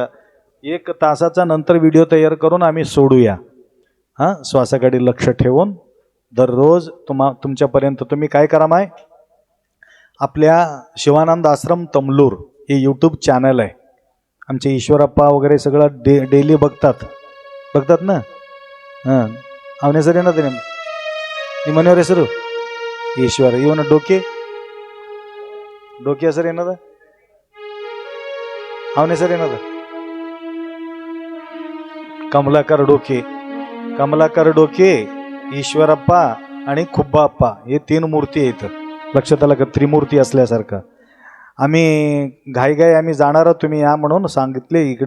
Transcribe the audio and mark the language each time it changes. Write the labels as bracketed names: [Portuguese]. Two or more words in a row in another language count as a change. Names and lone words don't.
[Marathi] 1 तासाचा नंतर व्हिडिओ तयार करून आम्ही सोडूया. श्वासाकडे लक्ष ठेवून दररोज तुमच्यापर्यंत तुम्ही काय करा माय, आपल्या शिवानंद आश्रम तमलूर हे [English] YouTube channel [Marathi] आहे. आमचे ईश्वरप्पा वगैरे सगळं डेली बघतात ना. [Kannada] ಅವನ ಹೆಸರು ಏನದ? ನಿಮ್ಮ ಮನೆಯವ್ರ ಹೆಸರು ಈಶ್ವರ. ಇವನ ಡೋಕೆ ಹೆಸರು ಏನದ? ಅವನ ಹೆಸರು ಏನದ? [Marathi] कमलाकर डोके, ईश्वरप्पा आणि खुब्बाप्पा हे 3 मूर्ती आहेत. लक्षात आलं का? त्रिमूर्ती असल्यासारखं. आम्ही घाई आम्ही जाणार, तुम्ही या म्हणून सांगितले इकडे.